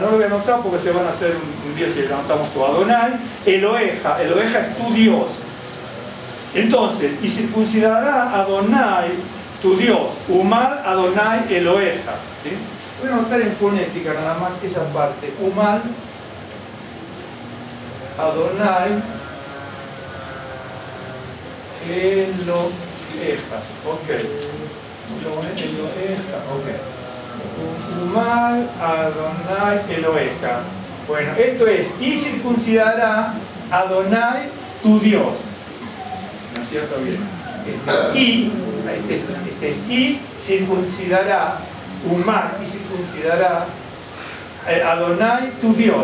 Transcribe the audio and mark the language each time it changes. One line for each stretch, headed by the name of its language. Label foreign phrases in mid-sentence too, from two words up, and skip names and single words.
Spanish: No lo voy a anotar porque se van a hacer un día si le anotamos todo.
Hebrew: אדני אלהיך,
Spanish: Eloheja es tu Dios. Entonces, y circuncidará Adonai, tu Dios.
Hebrew: ומל אדני אלהיך.
Spanish: ¿Sí? Voy a anotar en fonética nada más esa parte.
Hebrew: ומל אדני אלהיך.
Spanish: Ok. Eloheja.
Hebrew: Ok. ומל אדני אלהיך.
Spanish: Bueno, esto es, y circuncidará Adonai tu Dios. ¿No es cierto? Bien. Y circuncidará Umal y circuncidará Adonai tu Dios.